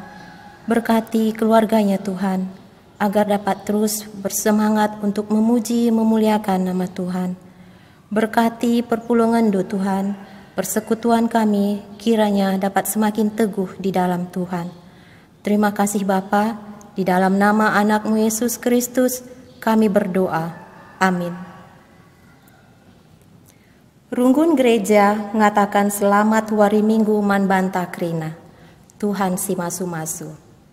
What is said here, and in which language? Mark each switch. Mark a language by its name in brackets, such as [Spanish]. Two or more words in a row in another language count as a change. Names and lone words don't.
[Indonesian] Berkati keluarganya Tuhan, agar dapat terus bersemangat untuk memuji memuliakan nama Tuhan. Berkati perpulungan Tuhan, persekutuan kami kiranya dapat semakin teguh di dalam Tuhan. Terima kasih Bapa, di dalam nama anak-Mu Yesus Kristus kami berdoa. Amin. [Batak Karo] Runggun gereja ngatakan selamat wari minggu man banta krina. Tuhan si masu-masu.